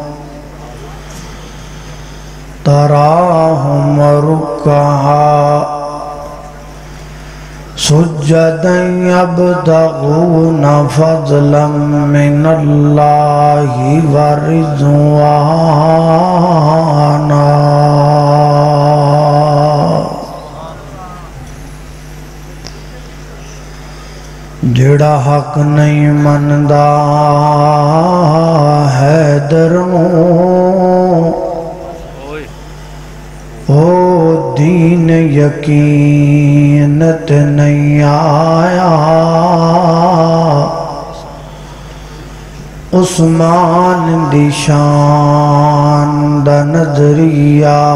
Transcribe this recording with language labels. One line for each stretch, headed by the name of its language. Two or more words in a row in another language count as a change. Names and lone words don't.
Arabic: تراهم ركعا سجدا يبتغون فضلا من الله ورضوانا
Punjabi: جڑا حق نہیں مندا حیدروں او دین یقینت نہیں آیا عثمان دی شان دا نظریہ